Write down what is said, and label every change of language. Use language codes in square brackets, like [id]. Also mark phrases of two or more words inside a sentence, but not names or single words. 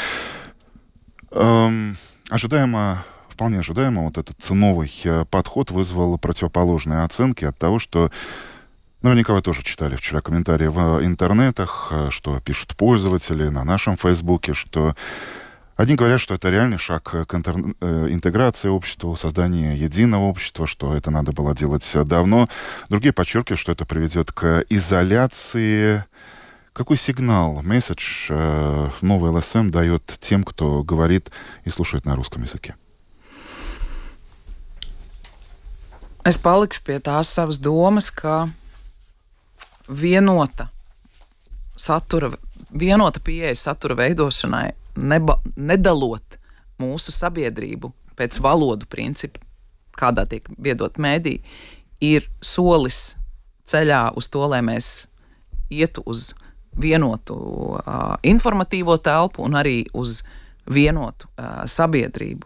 [ru] Вполне ожидаемо, вот этот новый подход вызвал противоположные оценки от того, что наверняка вы тоже читали вчера комментарии в интернетах, что пишут пользователи на нашем Фейсбуке, что одни говорят, что это реальный шаг к интеграции общества, созданию единого общества, что это надо было делать давно. Другие подчеркивают, что это приведет к изоляции. Какой сигнал, месседж новый ЛСМ дает тем, кто говорит и слушает на русском языке? [lv] Es palikšu pie tās savas domas, ka vienota pieeja satura veidošanai, nedalot mūsu sabiedrību pēc valodu principa, kādā tiek viedot mēdī, ir solis ceļā uz to, lai mēs ietu uz vienotu informatīvo telpu un arī uz vienotu sabiedrību.